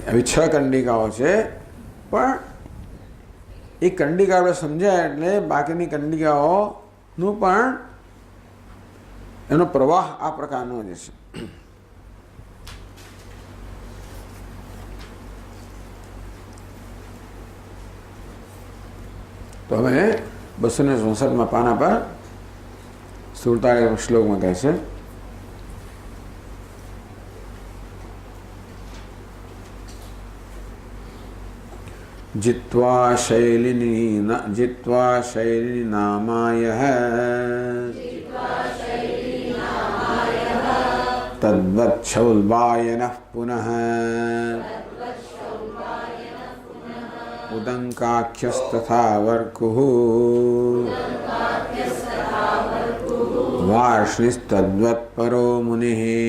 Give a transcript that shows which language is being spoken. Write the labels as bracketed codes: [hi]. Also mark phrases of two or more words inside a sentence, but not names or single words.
[gu] આવી 6 કંડિકાઓ છે, પણ એ કંડિકા આપણે સમજાય એટલે બાકીની કંડિકાઓનું પણ એનો પ્રવાહ આ પ્રકારનો જ છે. તો હવે 264 પાના પર 47 શ્લોકમાં કહે છે, [sa] जित्वा शैलिनी नामायः तद्वच्छौल्बायनः पुनः उदङ्काख्यस्तथा वर्कुः वार्ष्णिस्तद्वत्परो मुनिः